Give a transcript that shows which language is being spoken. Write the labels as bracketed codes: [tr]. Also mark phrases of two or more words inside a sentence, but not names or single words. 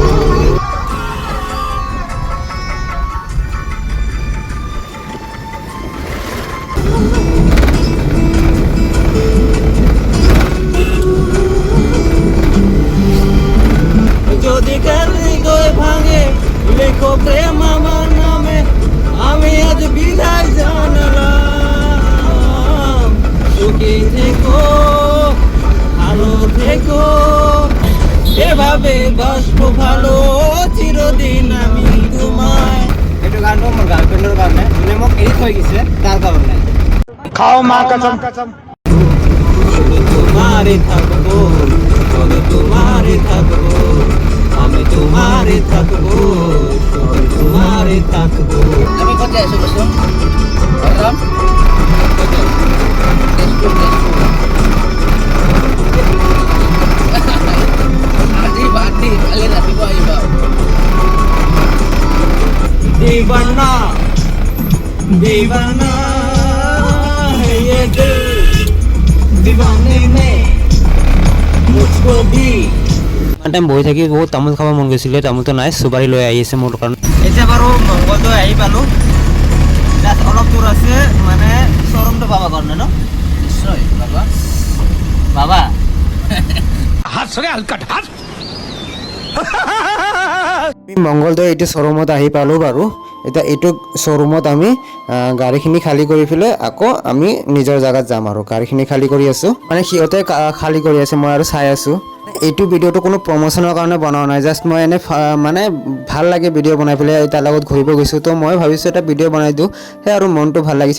[bn] যদি হৃদয় ভাঙে লেখো প্রেম আমার নামে, আমি আজ বিদায় জানালাম, সুখী থেকো ভালো থেকো, এভাবে বাসবো ভালো চিরদিন আমি তোমায়। [as] এইটো গানটো মোৰ গাৰ্লফ্ৰেণ্ডৰ কাৰণে, মানে মোক এৰি থৈ গৈছে, তাৰ কাৰণে। [hi] खाओ माँ कसम [bn] শুধু তোমারই থাকবো, শুধু তোমারই থাকবো, আমি তোমারই থাকবো, শুধু তোমারই থাকবো। আমি কোথায় আছো বসো? বলরাম? [as] আজি বাদি কালি রাতিপুৱা আহিবা। [hi] दीवाना दीवाना है ये दिल, दीवाने में मुझको भी। [as] টাইম বহি থাকি বহুত তামোল খাব মন গৈছিলে, তামোলটো নাই, চুপাৰি লৈ আহি আছে মোৰ কাৰণে। এতিয়া বাৰু মংগলদৈ আহি পালোঁ, অলপ দূৰ আছে মানে শ্ব'ৰুমটো পাব কাৰণে ন। নিশ্চয় বাবা। বাবা [hi] हंस रे हलकट हंस [as] আমি মংগলদৈ এইটো শ্ব'ৰুমত আহি পালোঁ বাৰু। এতিয়া এইটো শ্ব'ৰুমত আমি গাড়ীখিনি খালী কৰি পেলাই আকৌ আমি নিজৰ জেগাত যাম আৰু। গাড়ীখিনি খালী কৰি আছোঁ, মানে সিহঁতে খালী কৰি আছে, মই আৰু চাই আছোঁ। এইটো ভিডিঅ'টো কোনো প্ৰমোশ্যনৰ কাৰণে বনোৱা নাই, জাষ্ট মই এনে মানে ভাল লাগে ভিডিঅ' বনাই পেলাই, তাৰ লগত ঘূৰিব গৈছোঁ, তো মই ভাবিছোঁ এটা ভিডিঅ' বনাই দিওঁ, সেই আৰু মনটো ভাল লাগিছে।